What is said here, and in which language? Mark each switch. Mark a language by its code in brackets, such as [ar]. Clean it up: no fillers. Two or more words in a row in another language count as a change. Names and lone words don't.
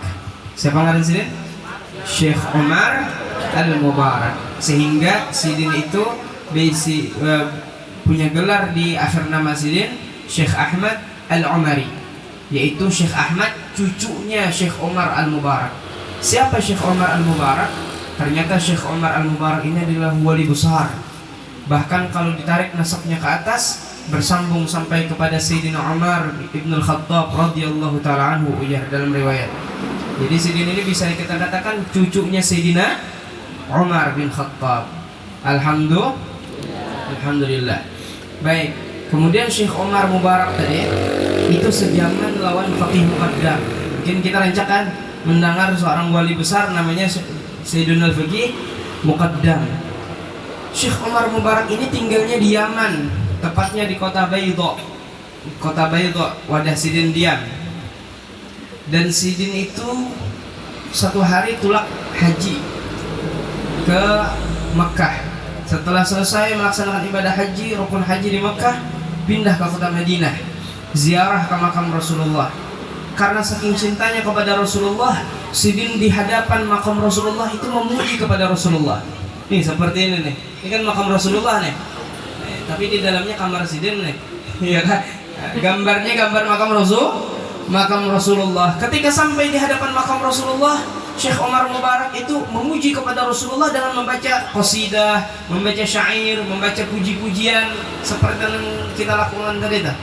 [bjn] Siapa ngaran Sidin? Syekh Umar Al-Mubarak. [id] Sehingga Sidin itu punya gelar di akhir nama Sidin Syekh Ahmad Al-Umari, yaitu Syekh Ahmad cucunya Syekh Umar Al-Mubarak. Siapa Syekh Umar Al-Mubarak? Ternyata Syekh Umar Al-Mubarak ini adalah wali besar. Bahkan kalau ditarik nasabnya ke atas, bersambung sampai kepada Sayyidina Umar ibn al-Khattab [ar] radhiyallahu ta'ala anhu, [id] dalam riwayat. Jadi Sidin ini bisa kita katakan cucunya Sayyidina Umar bin Khattab. Alhamdulillah. Baik. Kemudian Syekh Umar Mubarak tadi itu sejaman lawan Faqih Muqaddam. Mungkin kita rancangkan mendengar seorang wali besar namanya Sayyidun Al-Faqih Muqaddam. Syekh Umar Mubarak ini tinggalnya di Yaman, tepatnya di kota Baydha. Kota Baydha, [bjn] wadah Sidin diam. [id] Dan Sidin itu satu hari [bjn] tulak haji [id] ke Mekah. Setelah selesai melaksanakan ibadah haji, rukun haji di Mekah, pindah ke kota Madinah, ziarah ke makam Rasulullah. Karena saking cintanya kepada Rasulullah, Sidin di hadapan makam Rasulullah itu memuji kepada Rasulullah. Nih seperti ini nih. Ini kan makam Rasulullah nih. Tapi di dalamnya kamar Sidin nih. Iya kan? Gambarnya gambar makam Rasulullah. Ketika sampai di hadapan makam Rasulullah, Syekh Umar Mubarak itu memuji kepada Rasulullah dengan membaca qasidah, membaca syair, membaca puji-pujian seperti yang kita lakukan tadi.